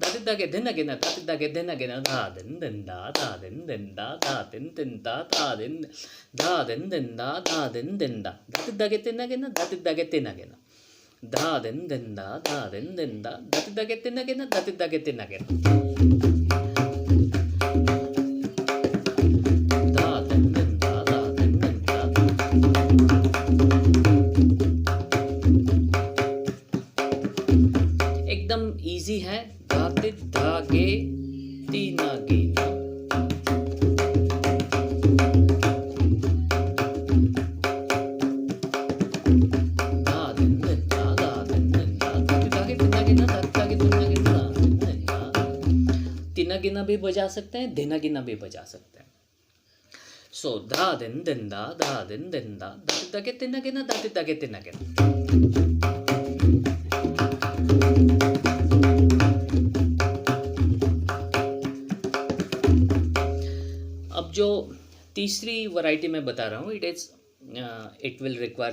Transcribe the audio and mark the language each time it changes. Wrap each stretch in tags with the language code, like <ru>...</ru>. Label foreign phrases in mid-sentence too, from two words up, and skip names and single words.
<hi>dage dinagina dati dage dinagina da din din da din din da din din da din din da din din da dati dage dinagina dati dage dinagina da din din da din din da dati dage dinagina dati dage dinagina एकदम इजी है धाते धागे तीना गिना तीना गिना भी बजा सकते हैं धिना गिना भी बजा सकते हैं सो धा दिन दिन दा दिन दा दाति दागे तीना गिना दाति दागे तीना गिना अब जो तीसरी वैरायटी मैं बता रहा हूँ</hi> <en>it will require</en>